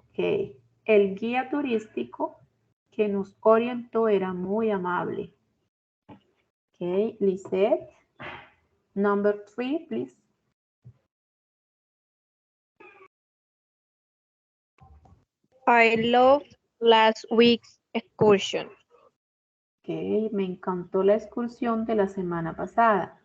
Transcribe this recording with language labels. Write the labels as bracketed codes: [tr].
[es] Okay, el guía turístico que nos orientó era muy amable. [en] Okay, Lisette, number 3, please. I loved last week's excursion. [es] Okay, me encantó la excursión de la semana pasada.